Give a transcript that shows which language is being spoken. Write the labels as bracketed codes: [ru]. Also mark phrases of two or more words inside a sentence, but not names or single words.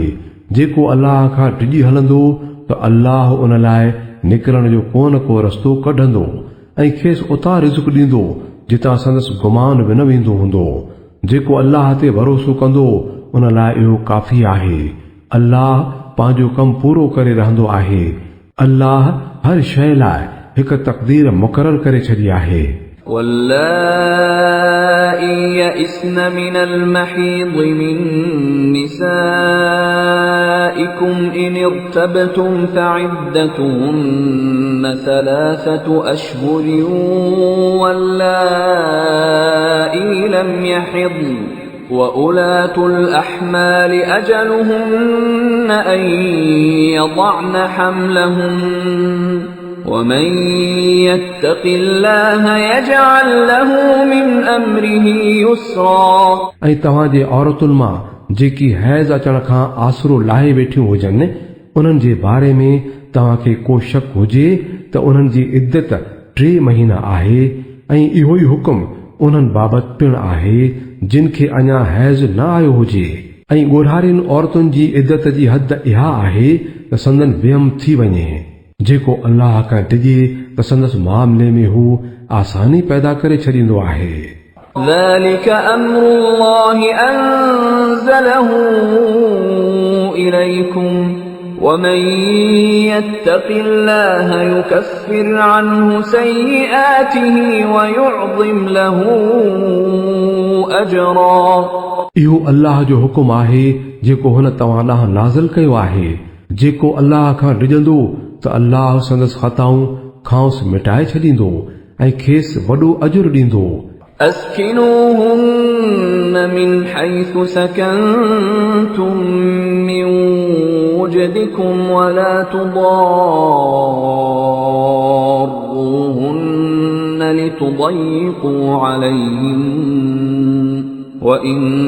[sd] जेको अल्लाह खां टिजी हलंदो त अल्लाह उन लाइ निकिरण जो को न को रस्तो कढंदो ऐं खेसि उतां रिज़्क़ ॾींदो जितां संदसि गुमान बि न वेंदो हूंदो। जेको अल्लाह ते भरोसो कंदो उन लाइ इहो काफ़ी आहे। अल्लाह पंहिंजो कमु पूरो करे रहंदो आहे। अल्लाह हर शइ लाइ हिकु तक़दीर मुक़ररु करे छॾी आहे। [ar] واللائي يئسن من المحيض من نسائكم إن ارتبتم فعدتهن 3 أشهر واللائي لم يحضن وأولاة الأحمال أجلهن أن يضعن حملهن ومن يتق الله يجعل له من أمره يسرا [sd] ऐं तव्हांजे औरतुनि मां जेकी हैज़ अचण खां आसरो लाहे वेठियूं हुजनि उन्हनि जे बारे में तव्हांखे को शक हुजे त उन्हनि जी इद्दत 3 महीना आहे ऐं इहो ई हुकुम उन्हनि बाबति पिण आहे जिन खे अञा हैज़ न आयो हुजे। ऐं ॻोढ़ारियुनि औरतुनि जी इद्दत जी हद इहा आहे त संदन वियम थी वञे। जेको अल्लाह खां टिजे त संदसि मामले में हू आसानी पैदा करे छॾींदो आहे। [ar] ذلك أمر الله أنزله إليكم ومن يتق الله يكفر عنه سيئاته ويعظم له أجرا [sd] इहो अल्लाह जो हुकुम आहे जेको हुन तव्हां ॾांहुं नाज़िल कयो आहे। जेको अल्लाह खां डिॼंदो त अल्लाह संदसि ख़ताऊं खांसि मिटाए छॾींदो ऐं खेसि वॾो अजुर ॾींदो। [ar] أسكنوهن من حيث سكنتم من وجدكم ولا تضاروهن لتضيقوا عليهن وإن